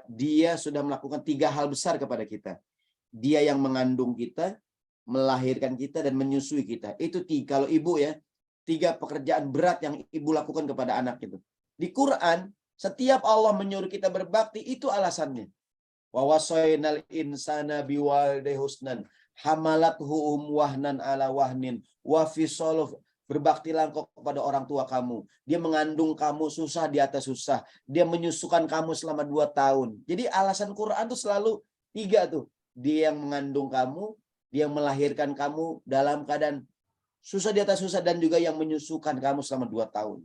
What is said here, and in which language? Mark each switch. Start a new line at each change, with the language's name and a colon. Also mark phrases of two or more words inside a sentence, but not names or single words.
Indonesian: Dia sudah melakukan 3 hal besar kepada kita. Dia yang mengandung kita, melahirkan kita, dan menyusui kita. Itu 3. Kalau ibu ya, 3 pekerjaan berat yang ibu lakukan kepada anak itu. Di Quran, setiap Allah menyuruh kita berbakti, itu alasannya.
Arabic: ووصينا الإنسان بوالديه حسنا حملته وهنا على وهن وفصاله.
Indonesian: Berbaktilah engkau kepada orang tua kamu. Dia mengandung kamu susah di atas susah. Dia menyusukan kamu selama 2 tahun. Jadi alasan Quran tuh selalu 3 tuh. Dia yang mengandung kamu, dia yang melahirkan kamu dalam keadaan susah di atas susah, dan juga yang menyusukan kamu selama 2 tahun.